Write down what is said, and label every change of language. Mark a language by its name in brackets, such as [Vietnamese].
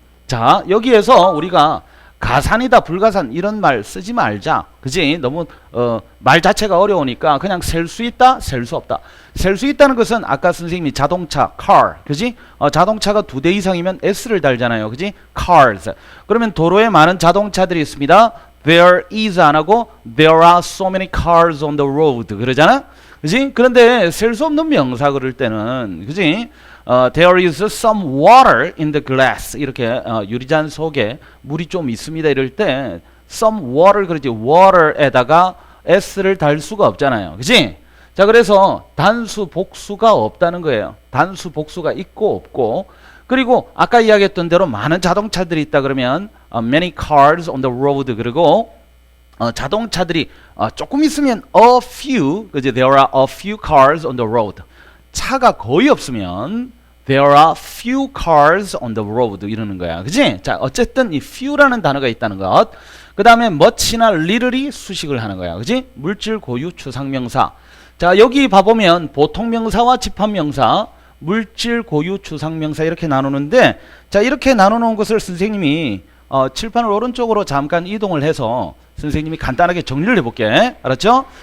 [Korean] 자, 여기에서 우리가 가산이다, 불가산 이런 말 쓰지 말자. 그지? 너무 말 자체가 어려우니까 그냥 셀 수 있다, 셀 수 없다. 셀 수 있다는 것은 아까 선생님이 자동차, car, 그지? 자동차가 2대 이상이면 S를 달잖아요. 그지? cars. 그러면 도로에 많은 자동차들이 있습니다. [English] There is [Korean] 안 하고 [English] There are so many cars on the road [Korean] 그러잖아? 그지? 그런데 셀 수 없는 명사 그럴 때는, 그지? [English] There is some water in the glass. [Korean] 이렇게 유리잔 속에 물이 좀 있습니다. 이럴 때 some water 그러지, water에다가 s를 달 수가 없잖아요. 그지? 자, 그래서 단수 복수가 없다는 거예요. 단수 복수가 있고 없고, 그리고 아까 이야기했던 대로 많은 자동차들이 있다 그러면 [English] many cars on the road, [Korean] 그리고 자동차들이 조금 있으면 a few, 그지? [English] There are a few cars on the road. [Korean] 차가 거의 없으면 [English] There are few cars on the road [Korean] 이러는 거야. 그지? 자, 어쨌든 이 few라는 단어가 있다는 것. 그 다음에 much나 little이 수식을 하는 거야. 그지? 물질, 고유, 추상명사. 자, 여기 봐보면 보통명사와 집합명사, 물질, 고유, 추상명사 이렇게 나누는데, 자, 이렇게 나누는 것을 선생님이 칠판을 오른쪽으로 잠깐 이동을 해서 선생님이 간단하게 정리를 해볼게. 알았죠?